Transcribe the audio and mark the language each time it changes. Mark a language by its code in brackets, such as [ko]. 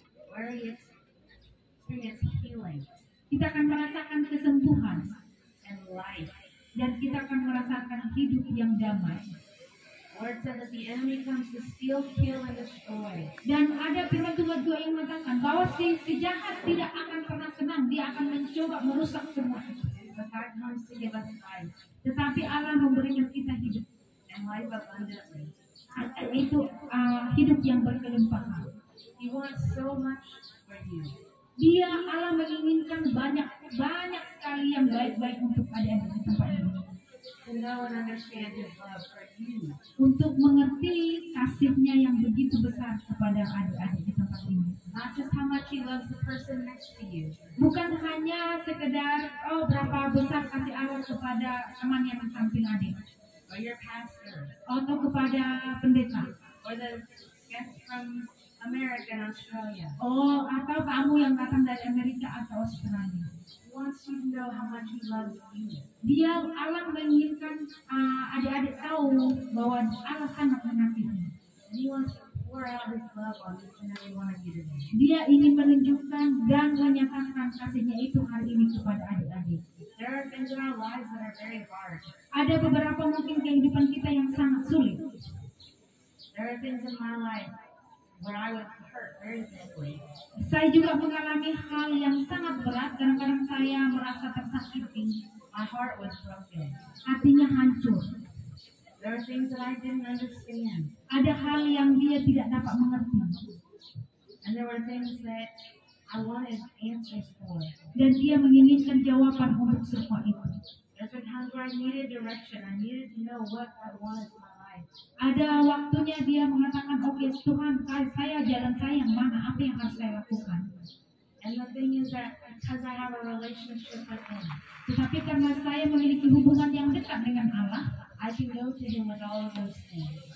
[en] where we experience healing [id] Kita akan merasakan kesembuhan. [en] and life. [id] Dan kita akan merasakan hidup yang damai. [en] Word says that the enemy comes to steal, kill, and destroy. [id] Dan ada firman Tuhan juga yang mengatakan bahwa si jahat tidak akan pernah senang. Dia akan mencoba merusak semua itu. [en] But God comes to give us life [id] Tetapi Allah memberikan kita hidup. [en] and life abundantly. [id] Itu hidup yang berkelimpahan. [en] He wants so much for you. [id] Allah menginginkan banyak sekali yang baik-baik untuk adik-adik di tempat ini. [en] To know and understand His love for you. [id] Untuk mengerti kasihnya yang begitu besar kepada adik-adik di tempat ini. [en] Not just how much He loves the person next to you, [id] Bukan hanya sekedar berapa besar kasih Allah kepada teman yang di samping adik, [en] or your pastor, [id] atau kepada pendeta, [en] or the guest from America and Australia. [id] atau kamu yang datang dari Amerika atau Australia. [en] He wants you to know how much He loves you. [id] Allah menginginkan adik-adik tahu bahwa Allah sangat mengasihi. [en] And He wants to pour out His love on each and every one of you today. [id] Dia ingin menunjukkan dan menyatakan kasihnya itu hari ini kepada adik-adik. [en] There are things in our lives that are very hard. [id] Ada beberapa mungkin kehidupan kita yang sangat sulit. [en] There are things in my life where I was hurt very deeply. [id] Saya juga mengalami hal yang sangat berat. Kadang-kadang saya merasa tersakiti. [en] My heart was broken. [id] Hatinya hancur. [en] There are things that I didn't understand. [id] Ada hal yang dia tidak dapat mengerti. [en] And there were things that I wanted answers for. [id] Dan dia menginginkan jawaban untuk semua itu. [en] There's been times where I needed direction. I needed to know what God wanted for my life. [id] Ada waktunya dia mengatakan, oke Tuhan, saya jalan saya yang mana, apa yang harus saya lakukan. [en] And the thing is that because I have a relationship with Him, [id] Tetapi karena saya memiliki hubungan yang dekat dengan Allah, [en] I can go to Him with all of those things.